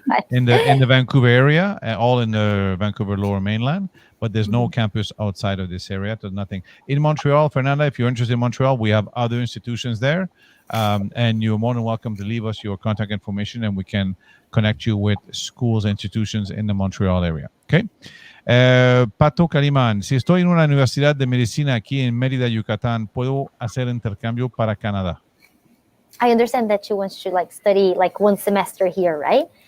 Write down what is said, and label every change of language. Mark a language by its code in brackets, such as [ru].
[en] in the Vancouver area, all in the Vancouver Lower Mainland, but there's no campus outside of this area. There's nothing in Montreal. Fernanda, if you're interested in Montreal, we have other institutions there, and you're more than welcome to leave us your contact information, and we can connect you with schools and institutions in the Montreal area. Okay. [es] Pato Calimán, si estoy en una universidad de medicina aquí en Mérida, Yucatán, ¿puedo hacer intercambio para Canadá? [en] I understand that you want to study 1 semester here, right?